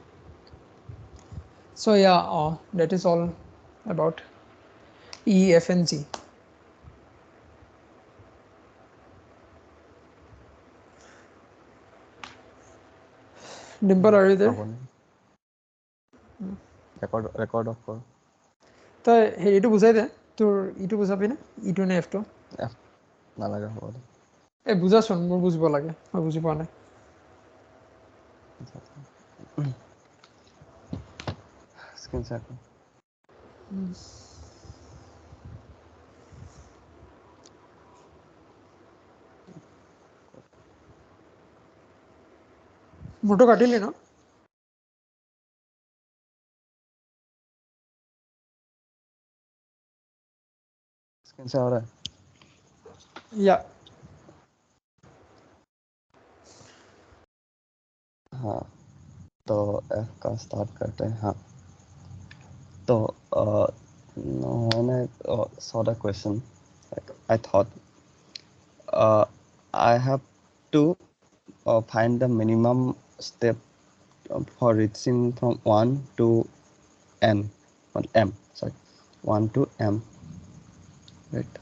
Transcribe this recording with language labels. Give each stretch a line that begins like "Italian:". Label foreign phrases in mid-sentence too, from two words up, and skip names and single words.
English: So yeah, that is all about E, F and G. Dimple, are you there? Record off
Assamese: কৰ তই হেৰিটো বুজাই দে, তোৰ ইটো বুজাবি নে, ইটো নে এফটো? নালাগে হ'ব দে। এই বুজাচোন, মোৰ বুজিব লাগে, মই বুজি পোৱা নাই।
English: screen share
Assamese: কৰ। মোৰটো কাটিলি ন?
English: screen share
Hindi: हो रहा है? या हाँ, तो एफ का स्टार्ट करते हैं। हाँ, तो
English: when I saw the question, like, I thought I have to find the minimum step for reaching from 1 to n, not m, sorry, 1 to m, right?